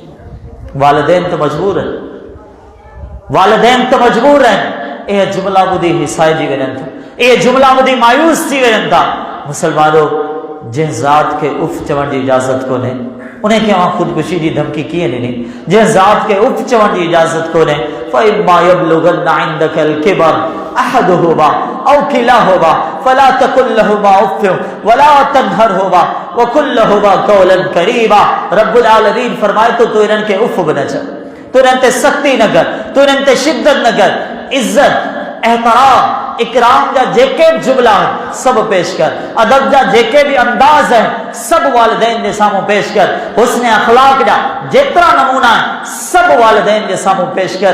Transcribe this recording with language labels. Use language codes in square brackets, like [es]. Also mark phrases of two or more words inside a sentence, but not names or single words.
[sd] वालिदैन त मजबूर आहिनि, वालिदैन त मजबूर आहिनि। इहे जुमला ॿुधी हिसाइजी वञनि था, इहे जुमला ॿुधी मायूस थी वञनि था। मुसलमानो, जंहिं ज़ात खे उफ़ चवण जी इजाज़त कोन्हे, उनखे मां ख़ुदकुशी जी धमकी कीअं ॾिनी? जंहिं ज़ात खे उफ़ चवण जी इजाज़त कोन्हे, [ar] فإما يبلغن عندك الكبر أحدهما أو كلاهما فلا تقل لهما أف ولا تنهرهما وقل لهما قولا كريما. [sd] रब्बुल आलमीन फरमाए तो तू इन्हनि खे उफ़ बि न चव, तू इन्हनि ते सख़्ती न कर, तू इन्हनि ते शिद्दत न कर। इज़्ज़त, एहतराम, इकराम जा जेके बि जुमला आहिनि सभु पेश कर। अदब जा जेके बि अंदाज़ आहिनि सभु वालिदैन जे साम्हूं पेश कर। हुस्न अखलाक जा जेतिरा नमूना आहिनि सभु वालिदैन जे साम्हूं पेश कर।